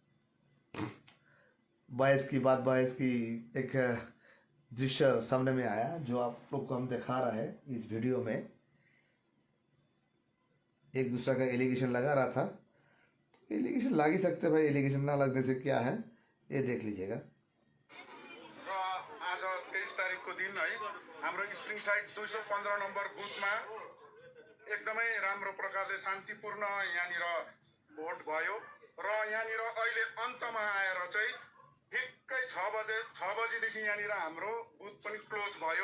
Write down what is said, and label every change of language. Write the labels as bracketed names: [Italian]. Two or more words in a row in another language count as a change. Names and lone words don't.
[Hindi] बहस की एक दृश्य सामने में आया जो आप लोग को हम दिखा रहा है इस वीडियो में। एक दूसरा का एलिगेशन लगा रहा था। एलिगेशन लग ही सकते भाई, एलिगेशन ना लगने से क्या है ये देख लीजिएगा। [Nepali] र आज 23 तारिकको दिन है हाम्रो स्प्रिङ साइड 215 नम्बर बुथमा एकदमै राम्रो प्रकारले शान्तिपूर्ण यहाँनिर भोट भयो र यहाँनिर अहिले अन्तमा आएर चाहिँ ठिक्कै 6 बजीदेखि यहाँनिर हाम्रो बुथ पनि क्लोज भयो।